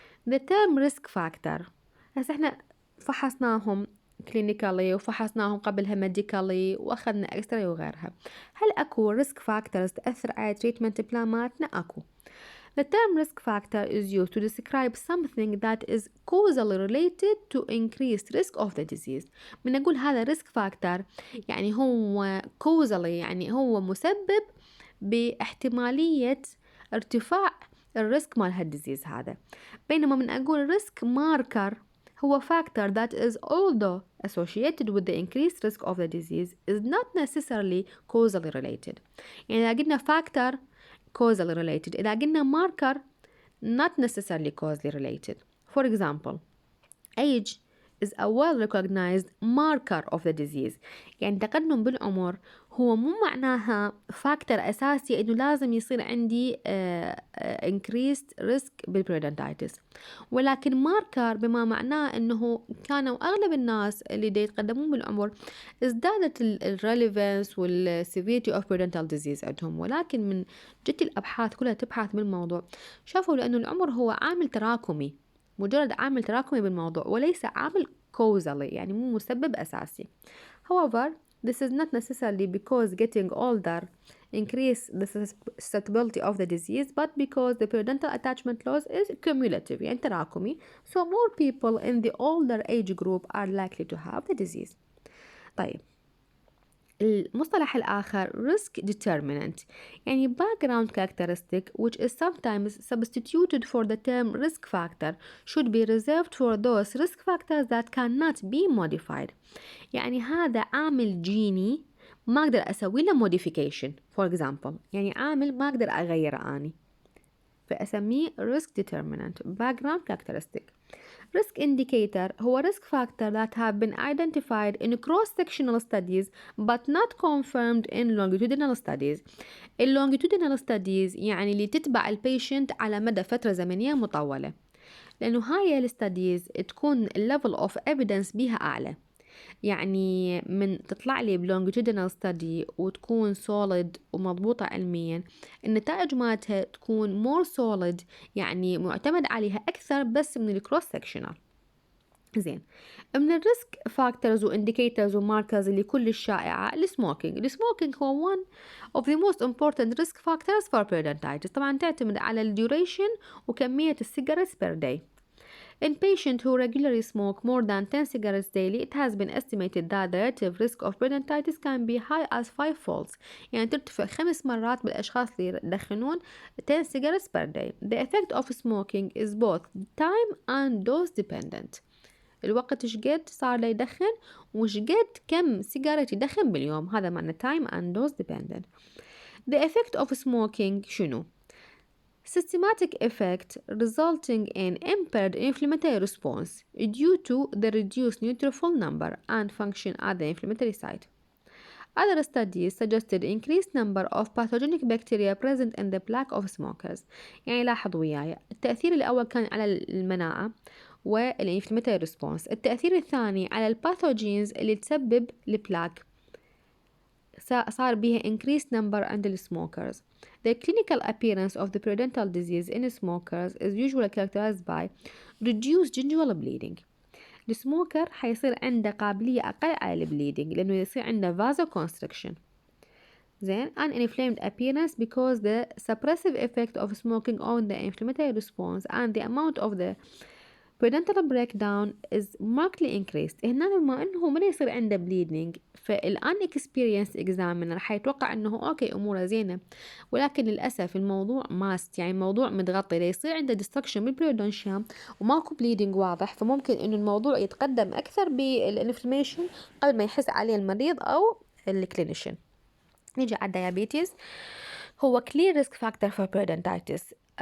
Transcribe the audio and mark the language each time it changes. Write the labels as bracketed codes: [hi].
[en] The term risk factor [ar] هسه احنا فحصناهم كلينيكالي وفحصناهم قبلها ميديكالي واخذنا اكسترا وغيرها. هل اكو risk factors تأثر على [en] treatment [ar] بلان مالتنا؟ اكو. [en] The term risk factor is used to describe something that is causally related to increased risk of the disease. [ar] من أقول هذا risk factor يعني هو causally يعني هو مسبب باحتمالية ارتفاع الريسك مال هالديزيز هذا. بينما من أقول [en] risk marker هو factor that is although associated with the increased risk of the disease is not necessarily causally related. [ar] يعني إذا قلنا [en] factor causally related، [ar] إذا قلنا marker [en] not necessarily causally related. For example, age is a well-recognized marker of the disease. [ar] يعني تقدم بالعمر هو مو معناها فاكتور أساسي إنه لازم يصير عندي increased risk بالبريدنتايتس، ولكن ماركر بما معناه إنه كانوا أغلب الناس اللي دا يتقدمون بالعمر ازدادت الريليفنس والسيفيريتي [en] of periodontal disease [ar] عندهم. ولكن من جت الأبحاث كلها تبحث بالموضوع شافوا لأنه العمر هو عامل تراكمي، مجرد عامل تراكمي بالموضوع وليس عامل causally يعني مو مسبب أساسي. [en] However, this is not necessarily because getting older increase the susceptibility of the disease, but because the periodontal attachment loss is cumulative [ar] يعني تراكمي. [en] So more people in the older age group are likely to have the disease. [ar] طيب المصطلح الآخر [en] risk determinant يعني background characteristic which is sometimes substituted for the term risk factor should be reserved for those risk factors that cannot be modified. [ar] يعني هذا عامل جيني ما أقدر أسوي له modification. [en] For example [ar] يعني عامل ما أقدر أغيره أني فأسميه risk determinant background characteristic. [en] Risk indicator هو risk factor that have been identified in cross-sectional studies but not confirmed in longitudinal studies. [ar] longitudinal studies يعني اللي تتبع البيشنت على مدى فترة زمنية مطولة، لأنه هاي الستاديز تكون [en] level of evidence [ar] بيها أعلى. يعني من تطلع لي بلونجيتودينال ستادي وتكون solid ومضبوطة علميا النتائج مالتها تكون [en] more solid [ar] يعني معتمد عليها أكثر بس من الكروس سكشنال. زين، من الريسك فاكتورز وانديكيتورز وماركرز اللي كل الشائعة السموكينج هو [en] one of the most important risk factors for periodontitis. [ar] طبعا تعتمد على الديوريشن وكمية السيجارتس [en] per day. In patients who regularly smoke more than 10 cigarettes daily, it has been estimated that the relative risk of periodontitis can be high as 5 folds. [ar] يعني ترتفع 5 مرات بالأشخاص اللي يدخنون [en] 10 cigarettes per day. The effect of smoking is both time and dose dependent. [ar] الوقت شقد صار له يدخن وشقد كم سيجارة يدخن باليوم، هذا معنى [en] time and dose dependent. The effect of smoking [ar] شنو؟ [en] Systematic effect resulting in impaired inflammatory response due to the reduced neutrophil number and function at the inflammatory site. Other studies suggested increased number of pathogenic bacteria present in the plaque of smokers. [ar] يعني لاحظوا وياي التأثير الأول كان على المناعة والانفلاماتوري ريسبونس، التأثير الثاني على الباثوجينز اللي تسبب البلاك صار بيها [en] increased number [ar] عند smokers. [en] The clinical appearance of the periodontal disease in smokers is usually characterized by reduced gingival bleeding. [ar] السموكر حيصير عنده قابلية أقل على البليدنج لأنه يصير عنده vasoconstriction. زين [en] an inflamed appearance because the suppressive effect of smoking on the inflammatory response and the amount of the Predental breakdown is markedly increased. [ar] هنا بما انه ما يصير عنده bleeding فالunexperienced examiner حيتوقع انه اوكي اموره زينه، ولكن للاسف الموضوع ماست، يعني الموضوع متغطي ليصير عنده destruction بالبريودونشيوم وماكو bleeding واضح، فممكن انه الموضوع يتقدم اكثر بالانفلاميشن قبل ما يحس عليه المريض او الكلينيشن. نيجي على الديابيتيز، هو [en] clear risk factor for periodontitis.